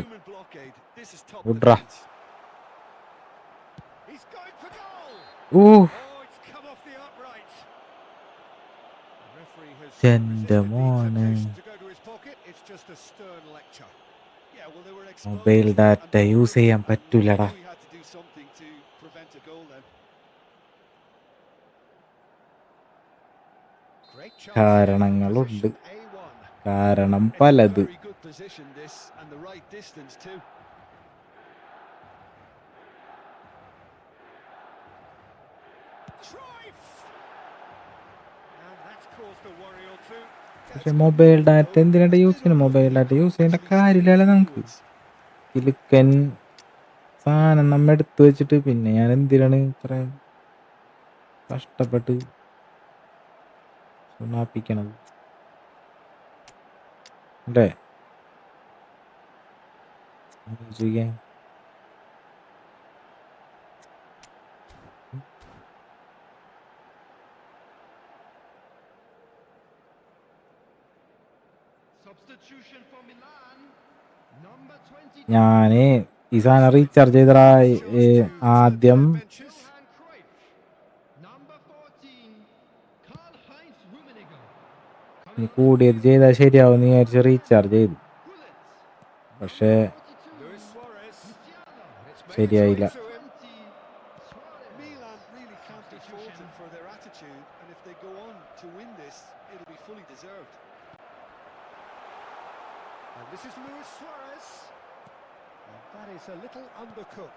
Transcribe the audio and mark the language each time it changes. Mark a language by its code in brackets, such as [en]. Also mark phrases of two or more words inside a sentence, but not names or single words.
[en] human blockade. This is top Udra. defence. He's going for goal. Ooh. Oh, it's come off the upright. The referee has Tender resisted the morning. temptation to go to his pocket. It's just a stern lecture. Yeah, well, they were exposed mobile data and [ml] യൂസ് ചെയ്യാൻ [en] and [ml] പറ്റൂലടാ. [en] we had to do something to prevent a goal then. Great chance. [ml] കാരണങ്ങളുണ്ട്. [en] Position A1. [ml] കാരണം [en] It's a [ml] പലത്. [en] very good position this and the right distance too. Cruyff. And that's caused a worry or two. [ml] പക്ഷെ [en] mobile data [ml] എന്തിനാണ് യൂസ് ചെയ്യുന്നത്? [en] mobile data [ml] യൂസ് ചെയ്യേണ്ട കാര്യമില്ലല്ലോ നമുക്ക്. കിലുക്കൻ സാധനം നമ്മ എടുത്തു വെച്ചിട്ട് പിന്നെ ഞാൻ എന്തിനാണ് ഇത്രയും കഷ്ടപ്പെട്ട് സുണാപ്പിക്കണത് അല്ലേ? ചെയ്യാൻ [en] Substitution for Milan. Number 22. [ml] ഞാന് ഈ സാധനം റീചാർജ് ചെയ്തടാ. ആദ്യം [en] Benches. Johan Cruyff. Number 14. Karl-Heinz Rummenigge. [ml] ഇനി കൂടിയത് ചെയ്താൽ ശരിയാവും എന്ന് വിചാരിച്ച് റീചാർജ് ചെയ്തു. [en] Gullit. [ml] പക്ഷേ [en] 42. Luis Suarez. Musiala. And it's made [ml] ശരിയായില്ല. [en] its way to him. 20. Suarez. Milan really can't be faulted for their attitude, and if they go on to win this, it'll be fully deserved. And this is Luis Suarez. And that is a little undercooked.